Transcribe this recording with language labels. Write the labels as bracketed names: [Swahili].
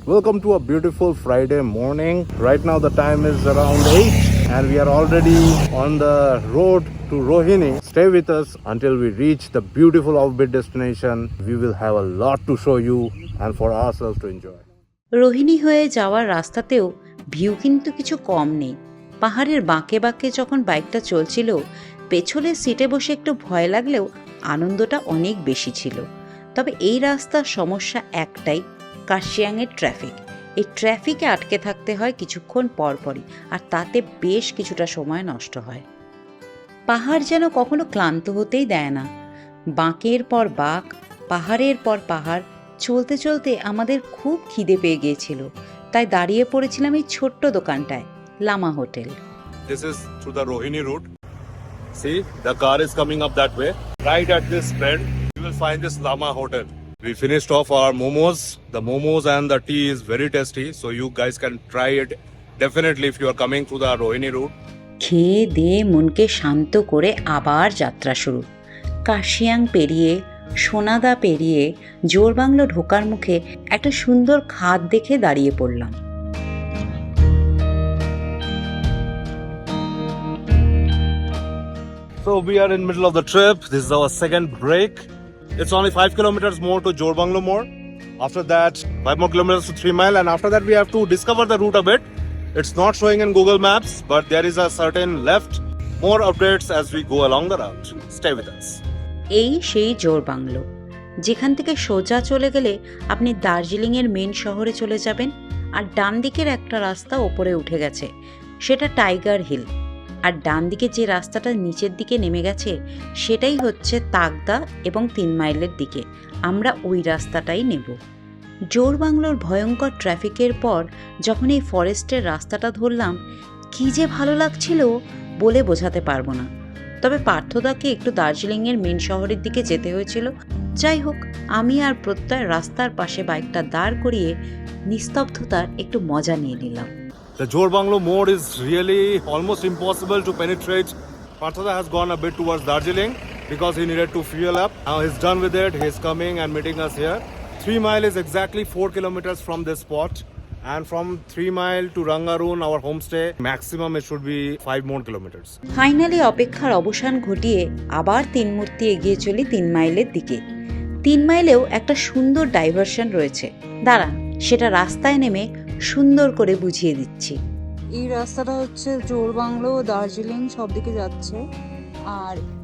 [English] Welcome to a beautiful Friday morning. Right now the time is around 8 and we are already on the road to Rohini. Stay with us until we reach the beautiful offbeat destination. We will have a lot to show you and for ourselves to enjoy. [Bangla] Rohini হয়ে যাওয়ার রাস্তাতেও view কিন্তু কিছু কম নেই। পাহাড়ের বাঁকে বাঁকে যখন বাইকটা চলছিল পেছনের সিটে বসে একটু ভয় লাগলেও আনন্দটা অনেক বেশি ছিল। তবে এই রাস্তার সমস্যা একটাই, কার্শিয়াংয়ের ট্রাফিক। এই ট্রাফিকে আটকে থাকতে হয় কিছুক্ষণ পরপরই, আর তাতে বেশ কিছুটা সময় নষ্ট হয়। পাহাড় যেন কখনো ক্লান্ত হতেই দেয় না। বাঁকের পর বাঁক, পাহাড়ের পর পাহাড় চলতে চলতে আমাদের খুব খিদে পেয়ে গিয়েছিল, তাই দাঁড়িয়ে পড়েছিলাম এই ছোট্ট দোকানটায়, Lama hotel. [English] This is through the Rohini route. See, the car is coming up that way. Right at this bend, you will find this Lama Hotel. We finished off our momos. The momos and the tea is very tasty, so you guys can try it definitely if you are coming through the Rohini route. [Bangla] খেয়ে দিয়ে মনকে শান্ত করে আবার যাত্রা শুরু। কার্শিয়াং পেরিয়ে, সোনাদা পেরিয়ে জোরবাংলো ঢোকার মুখে একটা সুন্দর খাদ দেখে দাঁড়িয়ে পড়লাম। [English] So we are in middle of the trip. This is our second break. It's only 5 kilometers more to Jorbanglo More. After that, 5 more kilometers to 3 Mile, and after that we have to discover the route a bit. It's not showing in Google Maps, but there is a certain left. More updates as we go along the route. Stay with us. [Bangla] এই সেই জোরবাংলো, যেখান থেকে সোজা চলে গেলে আপনি দার্জিলিংয়ের main শহরে চলে যাবেন। আর ডান দিকের একটা রাস্তা ওপরে উঠে গেছে, সেটা টাইগার হিল। আর ডান দিকে যে রাস্তাটা নিচের দিকে নেমে গেছে সেটাই হচ্ছে তাকদা এবং 3 মাইলের দিকে। আমরা ওই রাস্তাটাই নেব। জোরবাংলোর ভয়ঙ্কর ট্রাফিকের পর যখন এই ফরেস্টের রাস্তাটা ধরলাম, কী যে ভালো লাগছিল বলে বোঝাতে পারবো না। তবে পার্থদাকে একটু দার্জিলিংয়ের মেন শহরের দিকে যেতে হয়েছিল। যাই হোক, আমি আর প্রত্যয় রাস্তার পাশে বাইকটা দাঁড় করিয়ে নিস্তব্ধতার একটু মজা নিয়ে নিলাম। [English] The Jorbanglo Mode is really almost impossible to penetrate. Parthoda has gone a bit towards Darjeeling because he needed to fuel up. Now he's done with it. He's coming and meeting us here. 3 Mile is exactly 4 kilometers from this spot. And from 3 Mile to Rangaroon, our homestay, maximum it should be 5 more kilometers. [Bangla] Finally অপেক্ষার অবসান ঘটিয়ে আবার 3 মূর্তি এগিয়ে চলি 3 মাইলের দিকে। 3 মাইলেও একটা সুন্দর ডাইভারশন রয়েছে, দাঁড়ান সেটা রাস্তায় নেমে সুন্দর করে বুঝিয়ে দিচ্ছি। এই রাস্তাটা হচ্ছে জোরবাংলো দার্জিলিং সব দিকে যাচ্ছে, আর